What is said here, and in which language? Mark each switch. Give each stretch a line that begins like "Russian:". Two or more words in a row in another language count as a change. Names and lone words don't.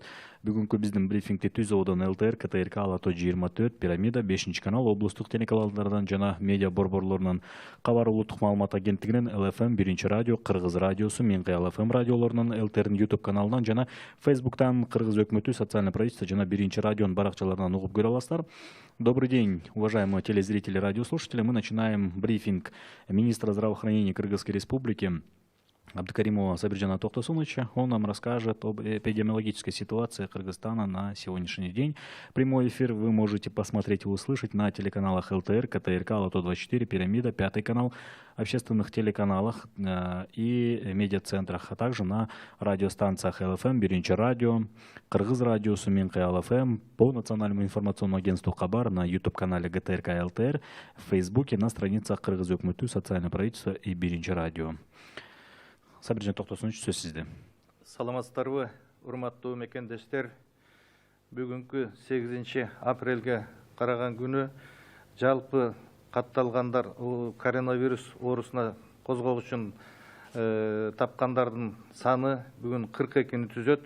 Kyrgyz: Бүгүнкү биздин брифингди Түз Ободон ЛТР, КТРК, Алато 24, Пирамида, 5-канал, облустук телеканалдардан жана медиа борборлорунун Кабар улуттук маалымат агенттигинин ЛФМ 1-радио, Кыргыз радиосу, Менкай ЛФМ радиолорунун, ЛТРдин YouTube каналынан жана Facebooктан Кыргыз өкмөтү,
Russian: социальный правительство
Kyrgyz: жана 1-радионун баракчаларынан угуп көрө аласыздар.
Russian: Добрый день, уважаемые телезрители, радиослушатели. Мы начинаем брифинг министра здравоохранения Кыргызской Республики Абдыкаримова Сабиржана Токтосуновича. Он нам расскажет об эпидемиологической ситуации Кыргызстана на сегодняшний день. Прямой эфир вы можете посмотреть и услышать на телеканалах ЛТР, КТРК, Алато 24, Пирамида, 5 канал, общественных телеканалах и медиацентрах, а также на радиостанциях ЛФМ, 1-радио, Кыргыз радиосу, Менкай ЛФМ, по национальному информационному агентству Кабар, на YouTube-канале ГТРК ЛТР, в Фейсбуке, на страницах Кыргыз өкмөтү, социальное правительство и 1-радио.
Kyrgyz: Сабиржан Токтосунович, сөз сизде. Саламатсыздарбы, урматтуу мекендештер. Бүгүнкү 8 апрелге караган күнү жалпы катталгандар коронавирус оорусуна козгоо үчүн тапкандардын саны бүгүн 42-ни түзөт.